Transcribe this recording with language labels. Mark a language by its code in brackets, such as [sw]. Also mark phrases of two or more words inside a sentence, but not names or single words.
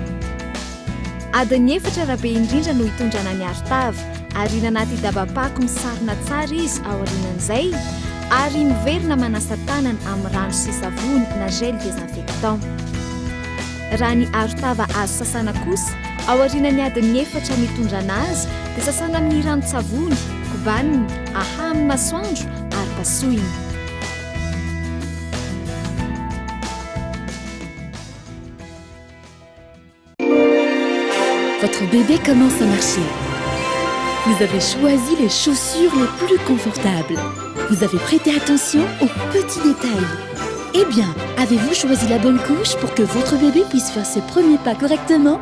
[mg] Adiny 4 rabe indrindra no hitondrana ny arotava ary nanaty dabapako misarona tsara izy ao aorianan'izay ary miverina manasa tanana amin'ny rano sy savony na [fr] gel désinfectant. [mg] Raha ny arotava azo sasana kosa ao aorianany adiny 4 mitondrana azy dia sasana amin'ny ranon-tsavony, kobaniny, ahaminy masoandro ary pasohiny. [fr] Votre bébé commence à marcher. Vous avez choisi les chaussures les plus confortables. Vous avez prêté attention aux petits détails. Eh bien, avez-vous choisi la bonne couche pour que votre bébé puisse faire ses premiers pas correctement?